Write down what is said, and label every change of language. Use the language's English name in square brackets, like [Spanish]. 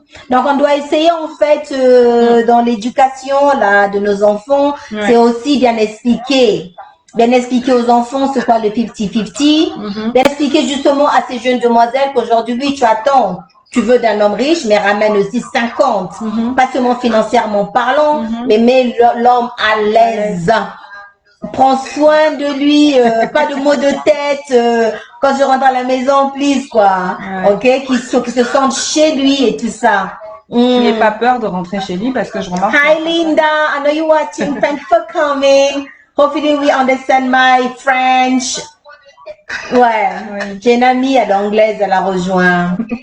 [French] Donc on doit essayer en fait dans l'éducation là de nos enfants, c'est aussi bien expliquer aux enfants ce qu'est le 50-50, bien expliquer justement à ces jeunes demoiselles qu'aujourd'hui oui tu veux d'un homme riche, mais ramène aussi 50, pas seulement financièrement parlant, mais mets l'homme à l'aise. Prends soin de lui, pas de maux de tête quand je rentre à la maison, [English] please, [French] quoi. Ok, qu'il se sente chez lui et tout ça. N'ayez pas peur de rentrer chez lui parce que je remarque. [English] Hi Linda, I know you're watching. Thanks for coming. Hopefully we understand my French. [French] Ouais, j'ai une amie, elle est anglaise, elle a rejoint.